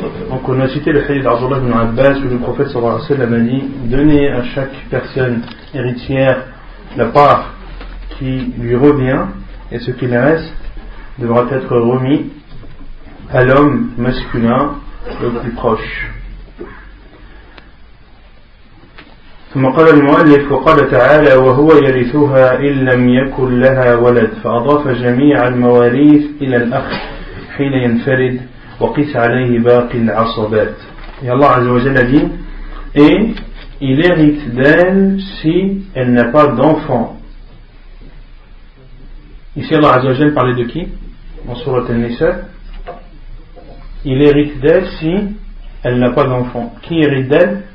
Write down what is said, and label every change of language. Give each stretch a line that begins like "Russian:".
French: Donc on a cité le hadith d'Abdullah ibn Abbas où le prophète sallallahu alayhi wa sallam a dit donnez à chaque personne héritière la part qui lui revient et ce qu'il reste devra être remis à l'homme masculin le plus proche.
Arabic: ثم قال المؤلف وقال تعالى وهو يرثها إن لم يكن لها ولد فأضاف جميع المواريث إلى الأخ حين ينفرد وقيس عليه باقي العصبات.
French: Et Allah عز وجل dit et il hérite d'elle si elle n'a pas d'enfant. Ici Allah عز وجل parlait de qui? En sourate An-Nisa. Il hérite d'elle si elle n'a pas d'enfant. Qui hérite d'elle?